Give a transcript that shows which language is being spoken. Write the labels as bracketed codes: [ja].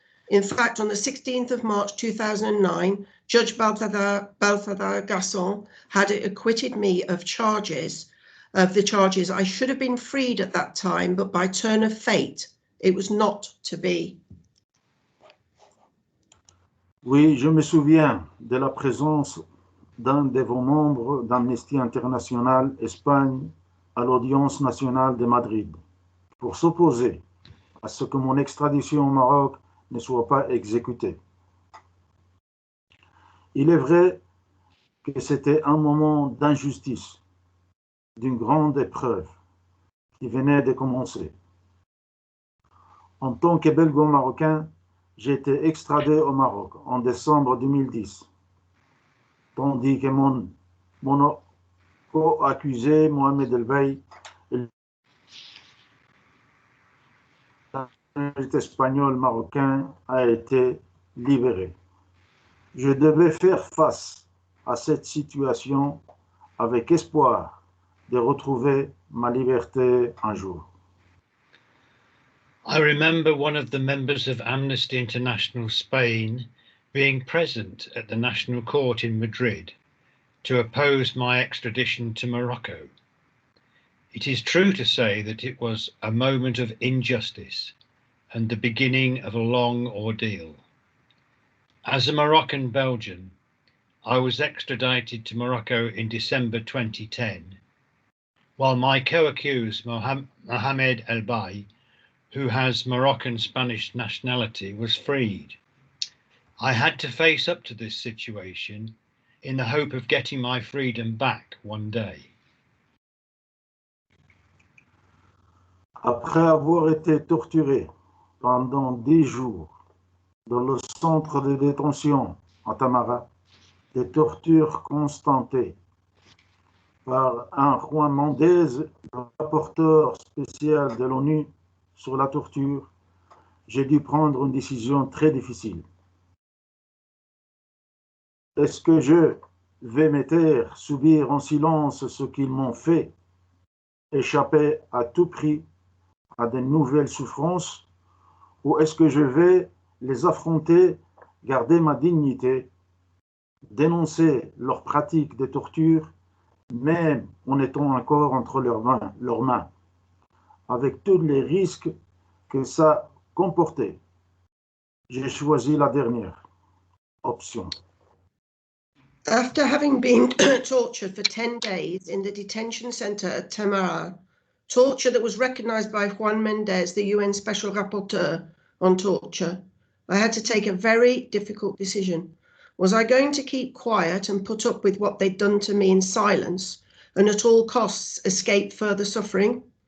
[en] In fact, on the 16th of March 2009, Judge Balthasar Garçon had acquitted me of the charges I should have been freed at that time, but by turn of fate, it was not to be. [fr] Oui, je me souviens de la présence d'un de vos membres d'Amnesty International Espagne à l'audience nationale de Madrid pour s'opposer à ce que mon extradition au Maroc ne soit pas exécutée. Il est vrai que c'était un moment d'injustice, d'une grande épreuve qui venait de commencer. En tant que belgo-marocain, j'ai été extradé au Maroc en décembre 2010, tandis que mon co-accusé Mohamed El Baï, espagnol marocain, a été libéré. Je devais faire face à cette situation avec espoir de retrouver ma liberté un jour. [en] I remember one of the members of Amnesty International Spain being present at the National Court in Madrid to oppose my extradition to Morocco. It is true to say that it was a moment of injustice and the beginning of a long ordeal. As a Moroccan Belgian, I was extradited to Morocco in December 2010, while my co-accused Mohamed El Baï, who has Moroccan Spanish nationality, was freed. I had to face up to this situation in the hope of getting my freedom back one day. [fr] Après avoir été torturé pendant 10 jours dans le centre de détention à Tamara, des tortures constatées par un Juan Mendez, le rapporteur spécial de l'ONU sur la torture, j'ai dû prendre une décision très difficile. Est-ce que je vais me taire, subir en silence ce qu'ils m'ont fait, échapper à tout prix à de nouvelles souffrances, ou est-ce que je vais les affronter, garder ma dignité, dénoncer leurs pratiques de torture, même en étant encore entre leurs mains, avec tous les risques que ça comportait? J'ai choisi la dernière option. [en] After having been tortured for 10 days in the detention center at Tamara, torture that was recognized by Juan Mendez, the UN Special Rapporteur on Torture, I had to take a very difficult decision. Was I going to keep quiet and put up with what they'd done to me in silence and at all costs escape further suffering?